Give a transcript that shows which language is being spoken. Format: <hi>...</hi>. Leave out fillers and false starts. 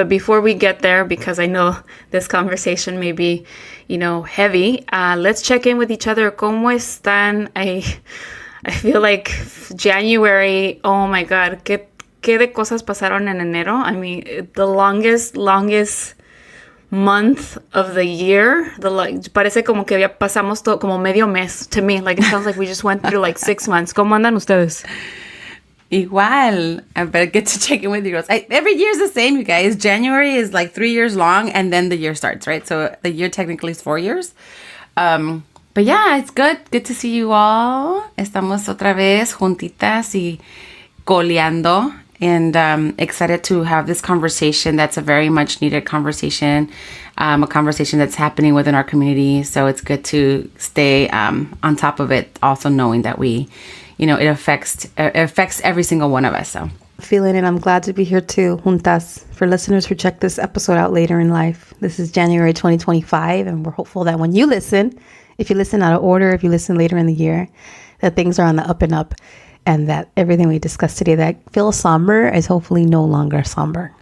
<en>But before we get there, because I know this conversation may be heavy, let's check in with each other.</en> <es>¿Cómo están?</es> <en>I feel like January, oh my God,</en> <es>qué de cosas pasaron en enero.</es> <en>I mean, the longest month of the year.</en> <es>Parece como que ya pasamos todo, como medio mes</es> <en>to me. Like, it sounds like we just went through like 6 months.</en> <es>¿Cómo andan ustedes? Igual.</es> <en>I better get to check in with you girls. Every year's the same, you guys. January is like 3 years long, and then the year starts, right? So the year technically is 4 years. But yeah, it's good. Good to see you all.</en> <es>Estamos otra vez juntitas y coleando.</es> <en>And excited to have this conversation that's a very much needed conversation. A conversation that's happening within our community. So it's good to stay on top of it, also knowing that it affects every single one of us. So Feeling it. I'm glad to be here too, juntas. For listeners who check this episode out later in life, this is January 2025, and we're hopeful that when you listen, if you listen out of order, if you listen later in the year, that things are on the up and up, and that everything we discussed today that feels somber is hopefully no longer somber.</en>